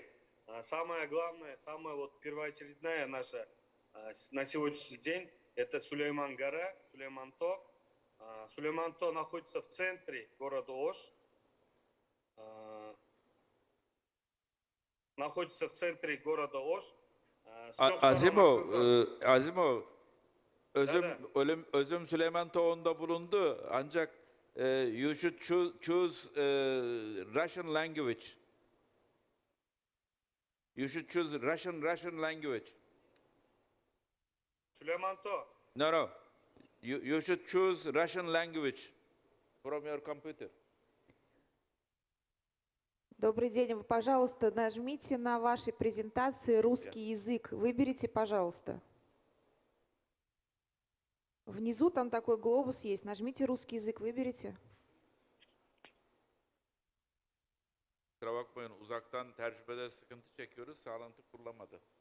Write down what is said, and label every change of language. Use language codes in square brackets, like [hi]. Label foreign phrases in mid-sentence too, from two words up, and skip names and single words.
[ru] Самое главное, самое первоочередное наше на сегодняшний день – это Сулейман-гора, Сулейманто. Сулейманто находится в центре города Ош. Находится в центре города Ош. [tr] Azimov, özüm Süleyman Toğu'nda bulundu ancak [en] you should choose Russian language. You should choose Russian language. Süleymanto. No. You should choose Russian language from your computer. [ru] Добрый день. Вы, пожалуйста, нажмите на вашей презентации русский язык. Выберите, пожалуйста. Внизу там такой глобус есть. Нажмите русский языk, выберите. [tr] Kusura bakmayın, uzaktan tercümede sıkıntı çekiyoruz, sağlantı kurulamadı.